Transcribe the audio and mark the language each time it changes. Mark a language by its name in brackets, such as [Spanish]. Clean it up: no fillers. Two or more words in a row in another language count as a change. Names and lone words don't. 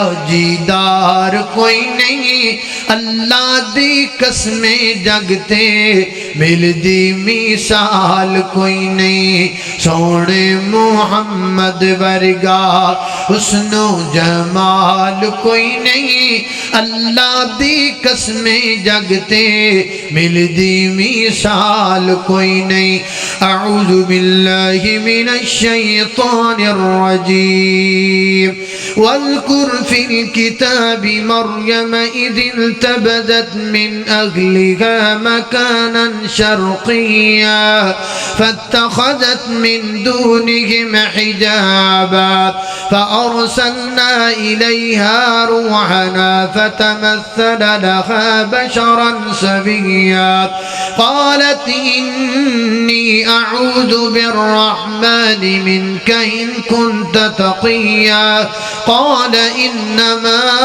[Punjabi] جیدار کوئی نہیں اللہ دی قسمیں جگتے ملدی مثال کوئی نہیں سونے محمد ورگا حسن و جمال کوئی نہیں اللہ دی قسمیں جگتے ملدی مثال کوئی نہیں [Arabic] اعوذ باللہ من الشیطان الرجیم واذکر فی الكتاب مریم اذ انتبذت من اہلها مکانا شرقیا فاتخذت من دونهم حجابا فأرسلنا إليها روحنا فتمثل لها بشرا سويا قالت إني أعوذ بالرحمن منك إن كنت تقيا قال إنما